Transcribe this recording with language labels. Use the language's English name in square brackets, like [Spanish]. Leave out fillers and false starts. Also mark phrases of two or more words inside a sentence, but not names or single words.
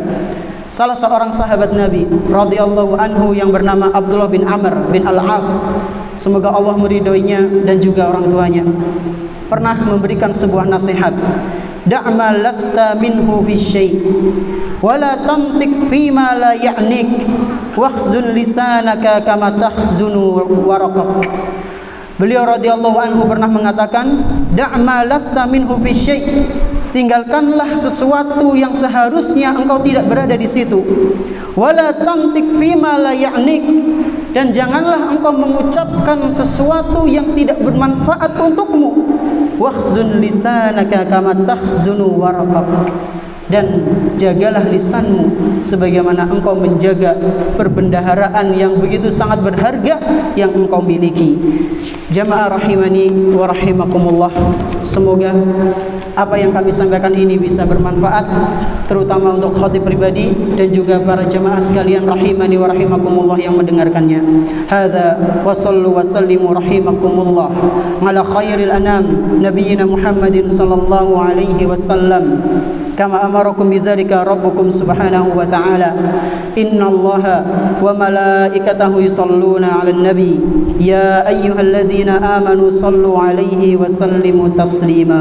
[Indonesian] Salah seorang sahabat Nabi [Arabic] رضي الله عنه [Indonesian] yang bernama Abdullah bin Amr bin Al-As, semoga Allah meridhoinya dan juga orang tuanya, pernah memberikan sebuah nasihat. [Arabic] دع ما لست منه في شيء ولا تنطق فيما لا يعنيك واخزن لسانك كما تخزن ورقك. [Indonesian] Beliau [Arabic] رضي الله عنه [Indonesian] pernah mengatakan, [Arabic] دع ما لست منه في شيء', [Indonesian] tinggalkanlah sesuatu yang seharusnya engkau tidak berada di situ. [Arabic] ولا تنطق فيما لا يعنيك, [Indonesian] dan janganlah engkau mengucapkan sesuatu yang tidak bermanfaat untukmu. [Arabic] واخزن لسانك كما تخزن ورقك, [Indonesian] dan jagalah lisanmu sebagaimana engkau menjaga perbendaharaan yang begitu sangat berharga yang engkau miliki. Jamaah [Arabic] رحمني ورحمكم الله, [Indonesian] semoga apa yang kami sampaikan ini bisa bermanfaat, terutama untuk khatib pribadi dan juga para jamaah sekalian [Arabic] رحمني ورحمكم الله [Indonesian] yang mendengarkannya. [Arabic] هذا وصلوا وسلموا رحمكم الله على خير الأنام نبينا محمد صلى الله عليه وسلم كما أمركم بذلك ربكم سبحانه وتعالى إن الله وملائكته يصلون على النبي يا أيها الذين آمنوا صلوا عليه وسلموا تسليما